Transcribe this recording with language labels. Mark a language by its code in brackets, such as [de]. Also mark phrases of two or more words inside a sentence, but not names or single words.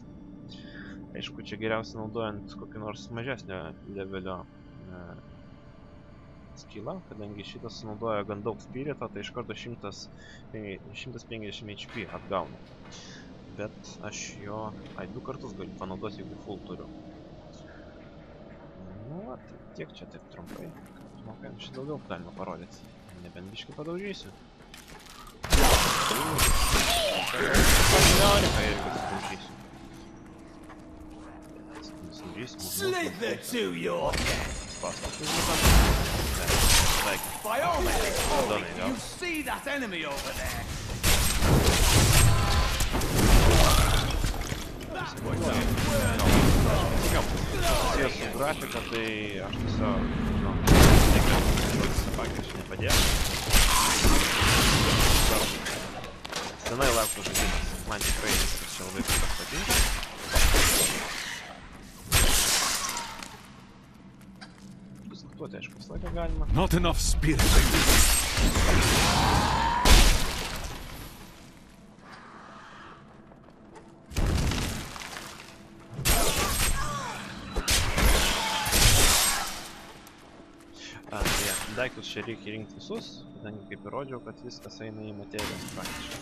[lt] Aišku, čia geriausia naudojant kokį nors mažesnio levelio skillą, kadangi šitas sunaudoja gan daug spirito, tai iš karto 150 HP atgauna. Bet aš jo 2 kartus galiu panaudoti, jeigu full turiu. Nu, tai tiek čia taip trumpai. Žinau, kad šį daugiau galima parodyti. Nebent biškį padaužysiu. [en] Slither to your death! By all means, you see that enemy over there? [lt] Susijęs su grafika, tai aš tiesiog, žinau, faktiškai nepadėjau. Senai lauktų žaidimas, man tikrai čia labai patinka. Diskutuoti, aišku, visą laiką galima. [en] Not enough spirit. [lt] Daiktus čia reikia rinkti visus, kadangi kaip ir rodžiau, kad viskas eina į materijos praktiškai.